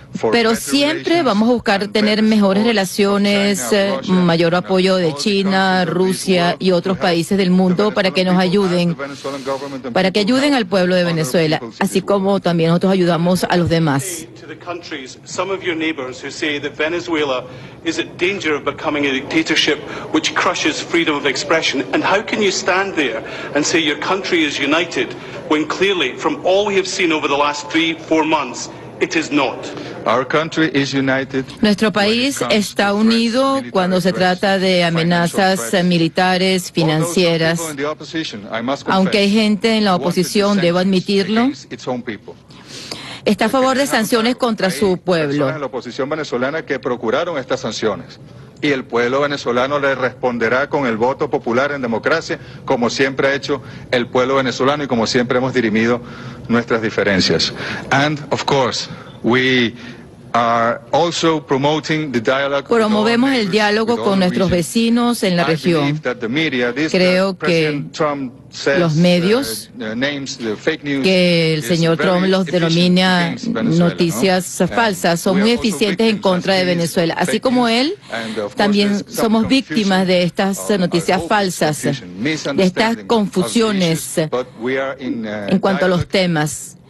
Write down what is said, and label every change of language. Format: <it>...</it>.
<es>Pero siempre vamos a buscar tener mejores relaciones, mayor apoyo de China, Rusia y otros países del mundo para que nos ayuden, para que ayuden al pueblo de Venezuela, así como también nosotros ayudamos a los demás.</es> <en>Some of your neighbors who say that Venezuela is at danger of becoming a dictatorship which crushes freedom of expression. And how can you stand there and say your country is united when clearly, from all we have seen over the last 3-4 months, it is not? Our country is united.</en> <es>Nuestro país está unido cuando se trata de amenazas militares, financieras. Aunque hay gente en la oposición, debo admitirlo, está a favor de sanciones contra su pueblo. En la oposición venezolana que procuraron estas sanciones. Y el pueblo venezolano le responderá con el voto popular en democracia, como siempre ha hecho el pueblo venezolano y como siempre hemos dirimido nuestras diferencias.</es> <en>And of course, we are also promoting the dialogue.</en> <es>Promovemos el diálogo con nuestros vecinos en la región. Creo que los medios, que el señor Trump los denomina noticias falsas, son muy eficientes en contra de Venezuela. Así como él, también somos víctimas de estas noticias falsas, de estas confusiones en cuanto a los temas.</es>